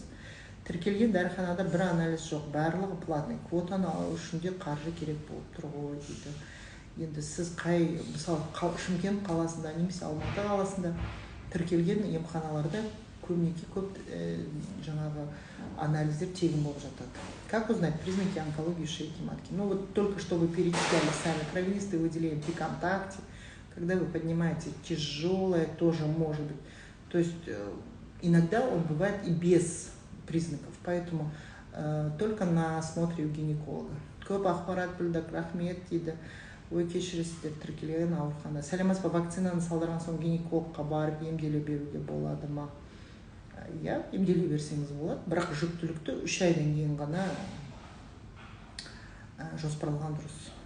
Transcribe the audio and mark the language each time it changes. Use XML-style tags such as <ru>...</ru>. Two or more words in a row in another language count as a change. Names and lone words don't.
<kk>Тіркелген дәріханада бір анализ жоқ, барлығы платный. Квотаны алу үшін де қаржы керек болып тұр ғой дейді. Енді сіз мысалы Шымкент қаласында немесе Алматы қаласында тіркелген емханаларда көп жаңағы анализдер тегін болып жатады.</kk> <ru>Как узнать признаки онкологии шейки матки? Ну вот только что вы перечисляли сами кровянистые выделения при контакте, когда вы поднимаете тяжелое, тоже может быть. То есть иногда он бывает и без признаков, поэтому только на осмотре у гинеколога.</ru> <kk>Көп ақпарат білдік, рахмет дейді. Ой, кешіресіздер, тіркелген аурухана. Сәлеміз ба, вакцинаны салдырған соң гинекологқа барып емделе беруге болады ма? Я емделе берсеңіз болады, бірақ жүктілікті 3 айдан кейін ғана жоспарлаған дұрыс.</kk>